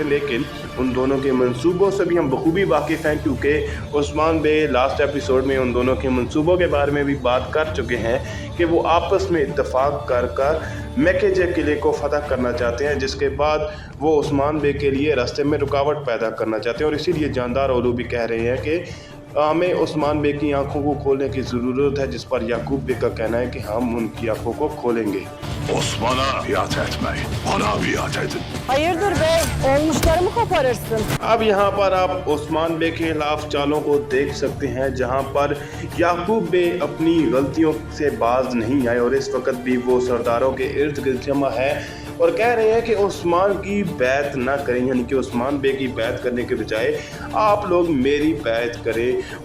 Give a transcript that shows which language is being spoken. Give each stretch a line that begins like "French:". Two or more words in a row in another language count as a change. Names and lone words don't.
Hindi: लेकिन उन दोनों के मंसूबों से भी हम बखूबी वाकिफ़ हैं, क्योंकि उस्मान बे
English: last episode
Hindi: में उन दोनों के मंसूबों के बारे में भी बात कर चुके हैं कि वो आपस में इत्तेफाक कर मैकेजे किले को फतह करना चाहते हैं, जिसके बाद वो उस्मान बे के लिए रास्ते में रुकावट पैदा करना चाहते हैं। और इसीलिए जानदार ओलू भी कह रहे हैं कि हमें उस्मान बे की आंखों को खोलने की ज़रूरत है, जिस पर याकूब बे का कहना है कि हम उनकी आंखों को खोलेंगे।
Turkish: Osman'a biat etmeyin. Bana biat edin. Hayırdır bey? Olmuşları mı koparırsın?
Hindi: अब यहाँ पर आप उस्मान बे के खिलाफ चालों को देख सकते हैं, जहाँ पर याकूब बे अपनी गलतियों से बाज नहीं आए और इस वक्त भी वो सरदारों के इर्द गिर्द जमा है और कह रहे हैं कि उस्मान की बैत ना करें, यानी कि उस्मान बे की बैत करने के बजाय आप लोग मेरी बैत करें।